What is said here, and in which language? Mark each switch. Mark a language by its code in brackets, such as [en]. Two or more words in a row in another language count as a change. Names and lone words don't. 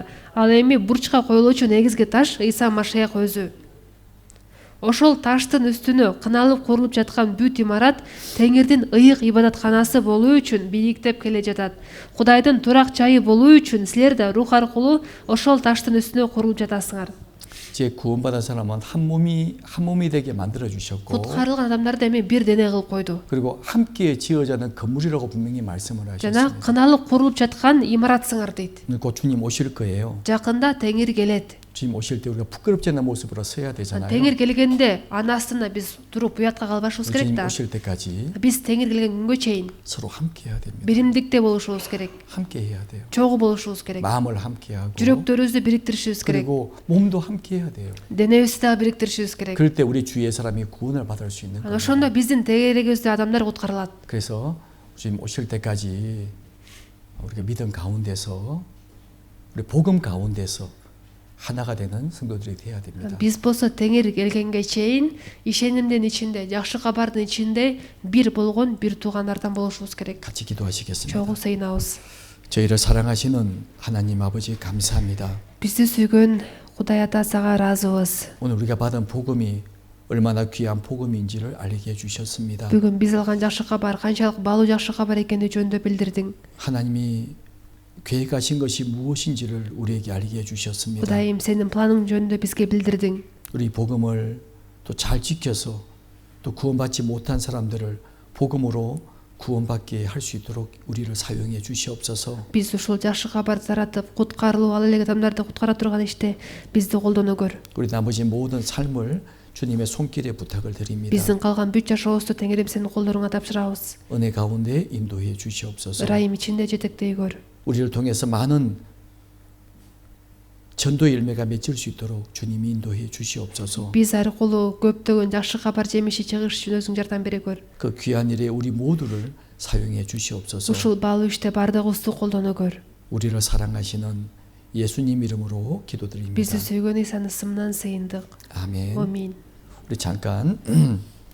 [ky] Ал эми бурчка коюлуучу негизги таш Ыйса Машаяк өзү. Ошол таштын үстүнө кыналып курулуп жаткан бүт имарат Теңирдин ыйык ибадатканасы болуу үчүн бийиктеп келе жатат. Кудайдын турак жайы болуу үчүн силер да рух аркылуу ошол таштын үстүнө курулуп жатасыңар. [ko] 이제 구원받은 사람은 한 몸이 되게 만들어 주셨고, [kk] құтқарылған адамдарды [ky] эми бир дене кылып койду. [ko] 그리고 함께 지어자는 건물이라고 분명히 말씀을 [ky] жана [ko] 하셨습니다. [ky] кыналып курулуп жаткан имаратсыңар дейт. [ko] 곧 주님 오실 거예요. [ky] жакында теңир келет. [ko] 주님 오실 때 우리가 부끄럽지 않은 모습으로 서야 되잖아요. [ky] теңир келгенде аны астына биз туруп уятка калбашыбыз керек [ko] 주님 [ky] да. [ko] 오실 때까지 [ky] биз теңир келген күнгө чейин [ko] 서로 함께 해야 됩니다. [ky] биримдикте болушубуз керек. [ko] 함께 해야 돼요. [ky] чогуу болушубуз керек. [ko] 마음을 함께 하고, [ky] жүрөктөрүбүздү бириктиришибиз керек. [ko] 그리고 몸도 함께 해야 돼요. [ky] денебизди дагы бириктиришибиз керек. [ko] 그럴 때 우리 주위의 사람이 구원을 받을 수 있는 [ky] анан [ko] 거예요. [ky] ошондо биздин тегерегибизде адамдар куткарылат. [ko] 그래서 주님 오실 때까지 우리가 믿음 가운데서, 우리 복음 가운데서 하나가 되는 성도들이 돼야 됩니다. [ky] биз болсо теңир келгенге чейин ишенимдин ичинде, жакшы кабардын ичинде бир болгон бир туугандардан болушубуз керек. [ko] 같이 기도하시겠습니다. [ky] чогуу сыйынабыз. [ko] 저희를 사랑하시는 하나님 아버지 감사합니다. [ky] бизди сүйгөн Кудай ата сага ыраазыбыз. [ko] 오늘 우리가 받은 복음이 얼마나 귀한 복음인지를 알게 해주셨습니다. [ky] бүгүн биз алган жакшы кабар канчалык баалуу жакшы кабар экени жөнүндө билдирдиң. [ko] 하나님이 계획하신 것이 무엇인지를 우리에게 알게 해주셨습니다. [ky] Кудайым, сенин планың жөнүндө бизге билдирдиң. [ko] 우리 복음을 또 잘 지켜서 또 구원받지 못한 사람들을 복음으로 구원받게 할 수 있도록 우리를 사용해 주시옵소서. [ky] биз ушул жакшы кабарды таратып, куткарылып ал элек адамдарды куткара турган иште бизди колдоно көр. [ko] 우리 나머지 모든 삶을 주님의 손길에 부탁을 드립니다. [ky] биздин калган бүт жашообузду теңирим сенин колдоруңа тапшырабыз. [ko] 은혜 가운데 인도해 주시옵소서. [ky] ырайым ичинде жетектей көр. [ko] 우리를 통해서 많은 전도의 열매가 맺힐 수 있도록 주님이 인도해 주시옵소서. [ky] биз аркылуу көптөгөн жакшы кабар жемиши чыгыш үчүн өзүң жардам бере көр. [ko] 그 귀한 일에 우리 모두를 사용해 주시옵소서. [ky] ушул баалуу иште бардыгыбызды колдоно көр. [ko] 우리를 사랑하시는 예수님 이름으로 기도드립니다. [ky] бизди сүйгөн Исанын ысымынан сыйындык. [ko] 아멘. [ky] Амин. [ko] 우리 잠깐